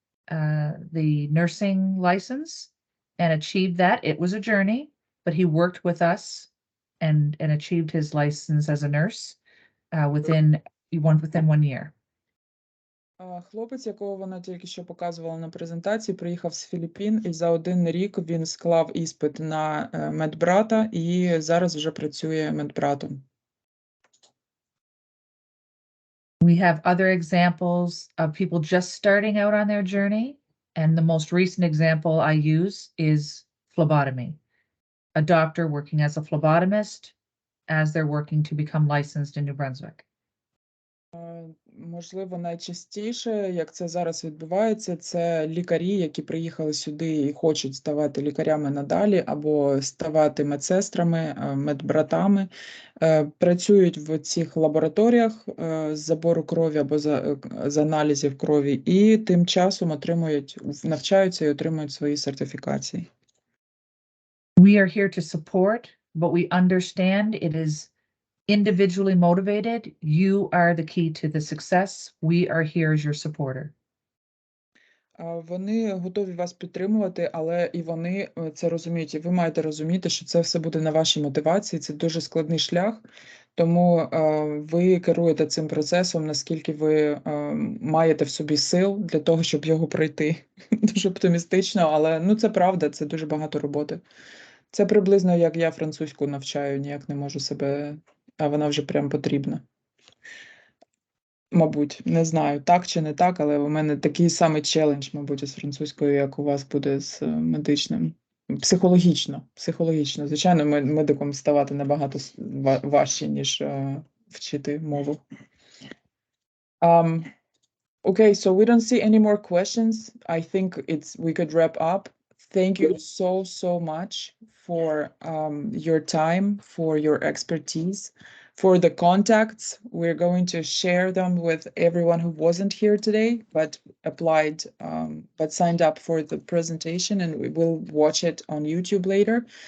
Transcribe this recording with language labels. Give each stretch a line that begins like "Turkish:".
English: the nursing license and achieved that. It was a journey, but he worked with us and achieved his license as a nurse within 1 year.
Ukrainian: Хлопець, якого вона тільки що показувала на презентації, приїхав з Філіппін, і за 1 рік він склав іспит на медбрата і зараз вже працює медбратом.
English: We have other examples of people just starting out on their journey, and the most recent example I use is phlebotomy. A doctor working as a phlebotomist as they're working to become licensed in New Brunswick.
Ukrainian: Можливо, найчастіше, як це зараз відбувається, це лікарі, які приїхали сюди і хочуть ставати лікарями надалі, або ставати медсестрами, медбратами, працюють в цих лабораторіях з забору крові або з аналізів крові, і тим часом навчаються і отримують свої сертифікації.
English: We are here to support, but we understand it is individually motivated. You are the key to the success. We are here as your supporter.
Ukrainian: Вони готові вас підтримувати, але і вони це розуміють. І ви маєте розуміти, що це все буде на вашій мотивації. Це дуже складний шлях, тому ви керуєте цим процесом, наскільки ви маєте в собі сил для того, щоб його пройти. Дуже оптимістично, але це правда, це дуже багато роботи. Це приблизно як я французьку навчаю, ніяк не можу себе, а вона вже прям потрібна. Мабуть, не знаю, так чи не так, але у мене такий самий челендж, мабуть, із французькою, як у вас буде з медичним. Психологічно. Звичайно, медиком ставати набагато важче, ніж вчити мову.
English: Okay, so we don't see any more questions. I think we could wrap up. Thank you so much for your time, for your expertise, for the contacts. We're going to share them with everyone who wasn't here today, but applied, but signed up for the presentation, and we will watch it on YouTube later.